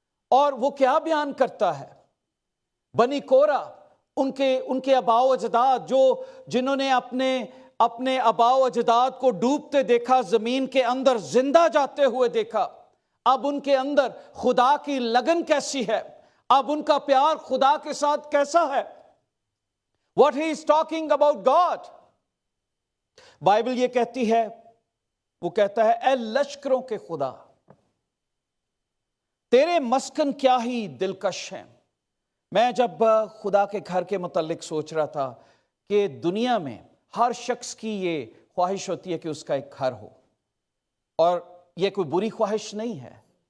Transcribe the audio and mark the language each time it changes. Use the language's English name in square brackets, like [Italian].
[Hindi] और वो क्या बयान करता है? बनी कोरा उनके आबाओ अजदाद, जिन्होंने अपने आबाओ अजदाद को डूबते देखा, जमीन के अंदर जिंदा जाते हुए देखा. अब उनके अंदर खुदा की लगन कैसी है, अब उनका प्यार खुदा के साथ कैसा है. [English] What he is talking about God. [Hindi] Bible ये कहती है, वो कहता है, ए लश्करों के खुदा, तेरे मस्कन क्या ही दिलकश हैं. मैं जब खुदा के घर के मुतालिक सोच रहा था कि दुनिया में हर शख्स की ये ख्वाहिश होती है कि उसका एक घर हो, और ये कोई बुरी ख्वाहिश नहीं है.